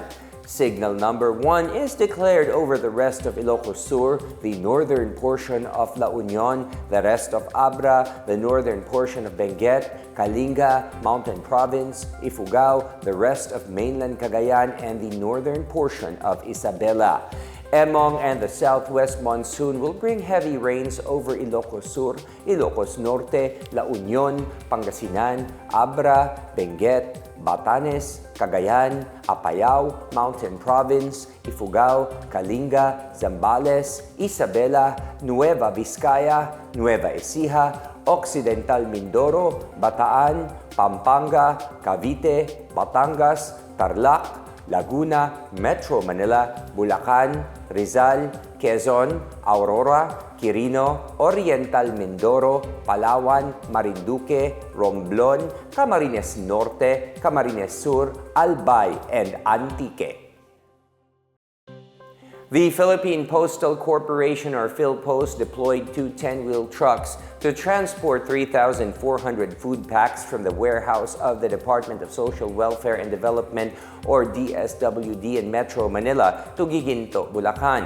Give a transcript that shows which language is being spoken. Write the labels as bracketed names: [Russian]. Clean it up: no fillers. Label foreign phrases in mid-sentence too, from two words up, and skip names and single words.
[English] Signal number 1 is declared over the rest of Ilocos Sur, the northern portion of La Union, the rest of Abra, the northern portion of Benguet, Kalinga, Mountain Province, Ifugao, the rest of mainland Cagayan, and the northern portion of Isabela. Emong and the southwest monsoon will bring heavy rains over Ilocos Sur, Ilocos Norte, La Union, Pangasinan, Abra, Benguet, Batanes, Cagayan, Apayao, Mountain Province, Ifugao, Kalinga, Zambales, Isabela, Nueva Vizcaya, Nueva Ecija, Occidental Mindoro, Bataan, Pampanga, Cavite, Batangas, Tarlac, Laguna, Metro Manila, Bulacan, Rizal, Quezon, Aurora, Quirino, Oriental Mindoro, Palawan, Marinduque, Romblon, Camarines Norte, Camarines Sur, Albay, and Antique. The Philippine Postal Corporation or PHLPost deployed 2 10-wheel trucks to transport 3,400 food packs from the warehouse of the Department of Social Welfare and Development or DSWD in Metro Manila to Giginto, Bulacan.